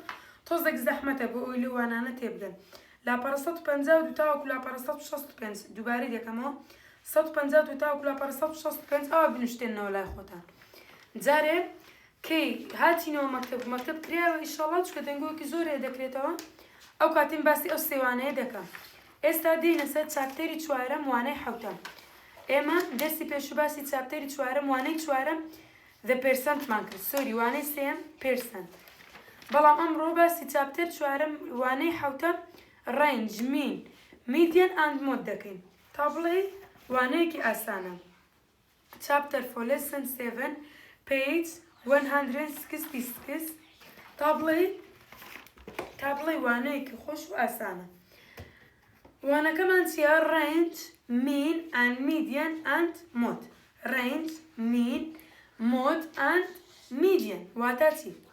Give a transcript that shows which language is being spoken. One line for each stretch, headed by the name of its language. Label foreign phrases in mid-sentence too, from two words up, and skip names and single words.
Central Kurdish: تۆزێک زەحمەتە بۆ ئەوی لەوانانە تێبگەن لاپەڕە 152 تاوەکو لاپەڕە 165 دووبارەی دەکەمەوە 152 تاوەکو لاپەڕە 165 ئەوە بنوشتێنەوە لای خۆتان جارێ کەی هاتینەوە مەکتەب کراوە ئیشەڵا چکە دەنگۆکی زۆر هەیە دەکرێتەوە ئەو کاتیم باسی ئەو سێوانەیە دەکەم ئێستا دێنە سەر چاپتەری چوارەم وانەی حەوتەم ئێمە دەرسی پێشوو باسی چاپتەری چوارەم وانەی چوارەم
English: the percent
Central Kurdish: مان کرد سۆری وانەی سێم percent بەڵام ئەمڕۆ باسی چاپتەر چوارەم وانەی حەوتەم
English: range mean median and mode
Central Kurdish: دەکەین تا بڵێ وانەیەکی ئاسانە
English: chapter for lesson 7 page 166
Central Kurdish: تا بڵێ وانەیەکی خۆش و ئاسانە وانەکەمان چیە
English: range mean and median and mode range mean mode and median
Central Kurdish: واتە چی